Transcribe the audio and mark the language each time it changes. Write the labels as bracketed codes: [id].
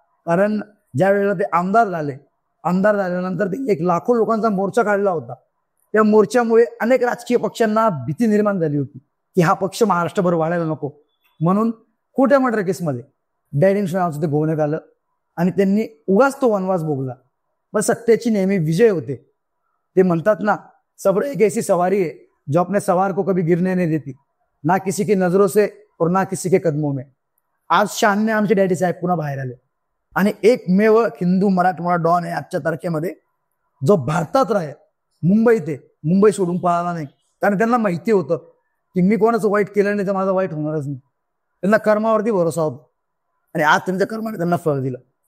[mr] कारण ज्या वेळेला ते आमदार झाल्यानंतर ते 1 लाखो लोकांचा मोर्चा काढला होता. त्या मोर्चामुळे अनेक राजकीय पक्षांना भीती निर्माण झाली होती की हा पक्ष महाराष्ट्रभर वाढायला नको, म्हणून खोट्या मर्डर केसमध्ये डॅडींचं नावाचं ते गोवण्यात आलं. आणि त्यांनी उगाच तो वनवास भोगला. पण सत्याची नेहमी विजय होते. ते म्हणतात ना, [hi] सब्र एक ऐसी सवारी है जो अपने सवार को कभी गिरने नहीं देती, ना किसी की नजरों से और ना किसी के कदमों में. [mr] आज शानने आमचे डॅडी साहेब पुन्हा बाहेर आले. आणि एकमेव हिंदू मराठमोळा डॉन आहे आजच्या तारखेमध्ये जो भारतात राहील, मुंबईत आहे, मुंबई सोडून पळाला नाही. कारण त्यांना माहिती होतं की मी कोणाचं वाईट केलं नाही तर माझं वाईट होणारच नाही. त्यांना कर्मावरती भरोसा होता आणि आज त्यांच्या कर्माने त्यांना फळ दिलं.